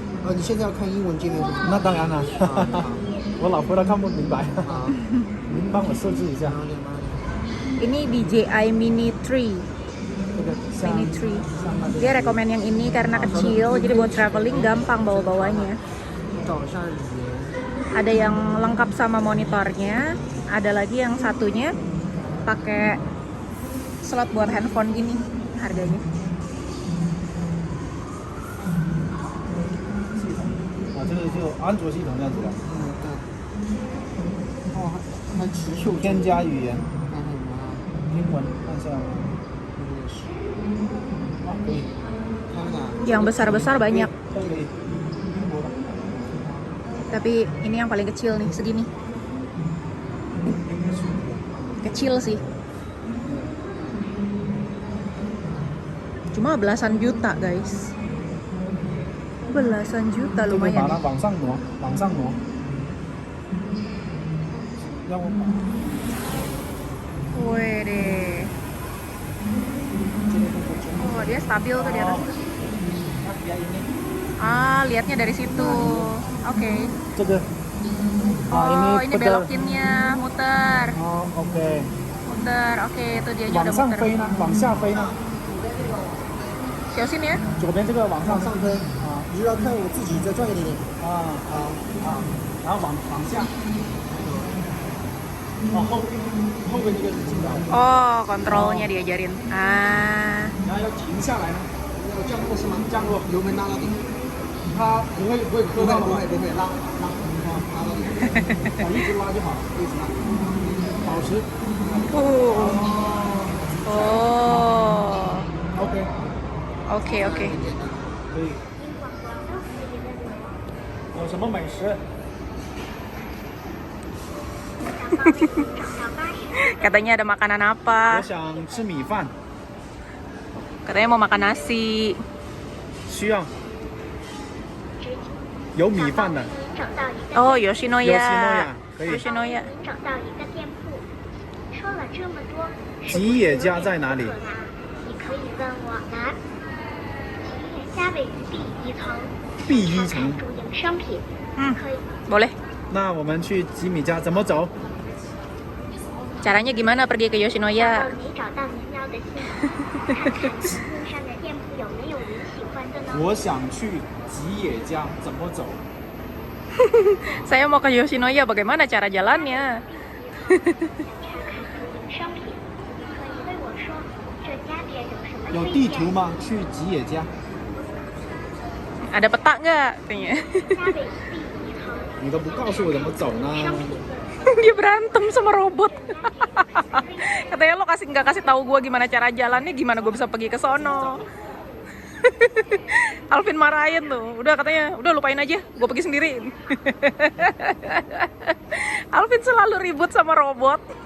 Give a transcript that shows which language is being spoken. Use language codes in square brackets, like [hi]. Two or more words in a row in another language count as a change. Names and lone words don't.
[zh] 你现在要看英文界面是吗？那当然了，我老婆她看不明白，好，您帮我设置一下。慢点慢点。 [id] Ini DJI Mini 3. [zh] 这个像 Mini 3. [id] Dia rekomen yang ini karena kecil, jadi buat traveling gampang bawa-bawanya. [zh] 找一下语言。 [id] Ada yang lengkap sama monitornya, ada lagi yang satunya pakai slot buat handphone gini harganya. [zh] 啊，这个就安卓系统这样子的，嗯，对。哦，还持续添加语言，看看什么啊？英文看一下，这个是，啊可以，看看。 [id] Yang besar-besar banyak, [zh] 可以，英国的， [id] tapi ini yang paling kecil nih, segini. Kecil sih. Cuma belasan juta, guys. Belasan juta [zh] 这个把 [id] lumayan [zh] 它 [id] nih. [zh] 往上挪，往上挪，让我把 Wede. [id] Oh, dia stabil tuh di atas. ya ini， Ah, lihatnya dari situ. Oke. [zh] 这个，啊 [id] Oh, ini betul， belokinnya, muter. [zh] 哦 OK， [id] Muter. Oke, itu dia [zh] 往 [id] udah [zh] 上 [id] muter. [zh] 飞呢，往下飞呢， Siosin ya. 左边这个往上往上推，啊你就要看我自己再转一点点。啊啊啊，然后往下，哦后边这个是进来， [id] Oh, kontrolnya diajarin. Ah. [zh] 然后要停下来呢，要降落是吗？降落，油门拉到底。它不会磕到的吗？不会，拉拉到底。哦一直拉就好，一直拉。保持 Oh. OK， [id] Oke, oke. [zh] 可以。有什么美食？ [id] Katanya ada makanan [zh] 我 [id] apa? [zh] 想吃米饭， [id] Katanya mau makan nasi. [zh] 需要有米饭的。找到一个 Oh, Yoshinoya. Yoshinoya，可以。 Yoshinoya. 找到一个店铺。说了这么多，吉野家在哪里？你可以问我们。吉野家位于 B1层， B1层。主营商品， Hmm, 可以 [id] boleh. [zh] 那我们去吉米家怎么走？ [id] Caranya gimana pergi ke [zh] 找 [id] Yoshinoya? [zh] 到你找到您要的信息，看看路上的店铺有没有您喜欢的呢？我想去吉野家，怎么走？ [id] Saya mau ke Yoshinoya, bagaimana cara jalannya? [zh] 想查看主营商品，你可以对我说这家店有什么有推荐。地图吗？去吉野家？ [id] Ada peta nggak? Katanya. [zh] 家位于 B1层，你都不告诉我怎么走呢？商品。 [id] Dia berantem sama robot. Katanya lo nggak kasih tahu gue gimana cara jalannya, gimana gue bisa pergi ke sono. Alvin marahin tuh. Udah katanya, udah lupain aja, gue pergi sendiri. Alvin selalu ribut sama robot.